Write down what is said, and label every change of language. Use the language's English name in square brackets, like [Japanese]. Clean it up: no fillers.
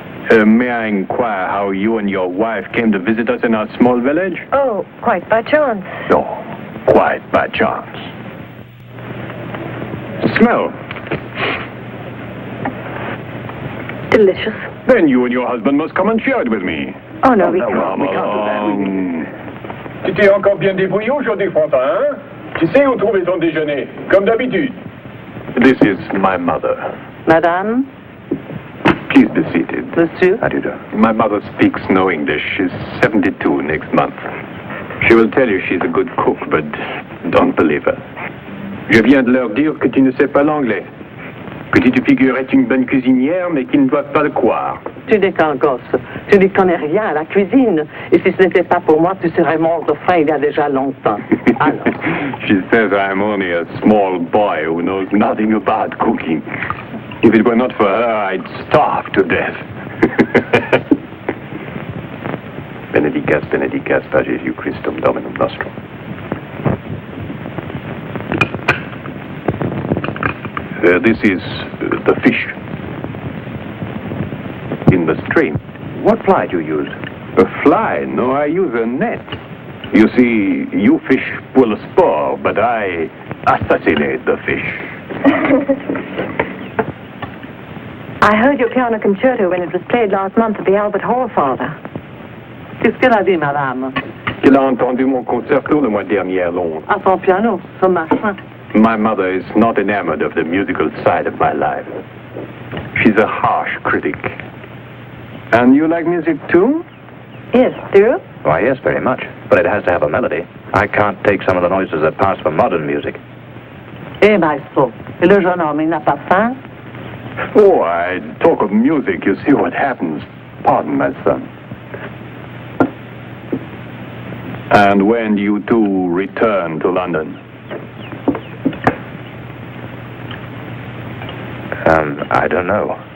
[English] May I inquire how you and your wife came to visit us in our small village? Oh, quite by chance. No, quite by chance. Smell. Delicious. Then you and your husband must come and share it with me. Oh, no, we no, can't. we can't do that. [French] Tu t'es encore bien débrouillé aujourd'hui, Frontin, hein? Tu sais où trouver ton déjeuner, comme d'habitude. [English] This is my mother. [French] Madame, [English] Please be seated. [French] monsieur, [English] How do you do? My mother speaks no English. She's 72 next month. She will tell you she's a good cook, but don't believe her. [French] Je viens de leur dire que tu ne sais pas l'anglais. Que tu te figures être une bonne cuisinière, mais qu'ils ne doivent pas le croire. tu n'es qu'un gosse. Tu n'y connais rien à la cuisine. Et si ce n'était pas pour moi, tu serais mort de faim il y a déjà longtemps. Alors. [English] She says I'm only a small boy who knows nothing about cooking. If it were not for her, I'd starve to death. [Latin] Benedicas, benedicas, per Jesu Christum Dominum nostrum. [English] This is the fish in the stream. What fly do you use? A fly? No, I use a net. You see, you fish pull a spore, but I assassinate the fish. I heard your piano concerto when it was played last month at the Albert Hall, Father. [French] Qu'est-ce qu'elle a dit, madame? Elle a entendu mon concerto le mois dernier à Londres. À son piano, ce machin. [English] My mother is not enamored of the musical side of my life. She's a harsh critic. And you like music too? Yes, do you? Why, yes, very much. But it has to have a melody. I can't take some of the noises that pass for modern music. [French] Eh, maestro, et le jeune homme, il n'a pas faim? [English] Oh, I talk of music, you see what happens. Pardon, my son. And when do you two return to London? I don't know.